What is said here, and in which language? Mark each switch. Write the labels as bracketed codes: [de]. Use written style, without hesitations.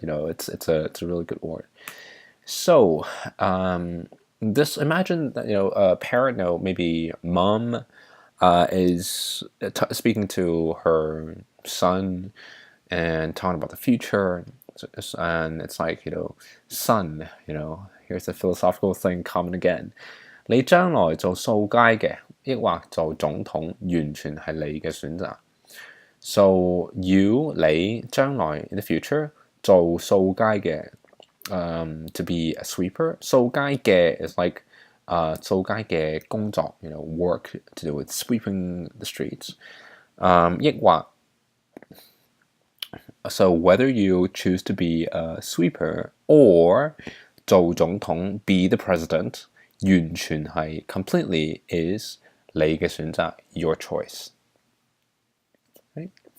[en] It's a really good word. So this, imagine that a parent, maybe mom is speaking to her son and talking about the future, and it's like, son, here's the philosophical thing coming again. [yue] 你將來做掃街嘅，抑或做總統，完全係你嘅選擇。 [en] So [yue] 你將來 [en] in the future [yue] 做掃街嘅， [en] to be a sweeper. [yue] 掃街嘅 [en] is like [yue] 掃街嘅工作， [en] work to do with sweeping the streets. [yue] 抑或 [en] So whether you choose to be a sweeper or [yue] 做總統 [en] be the president, [yue] 完全係 [en] completely is [yue] 你嘅選擇 [en] your choice. Right?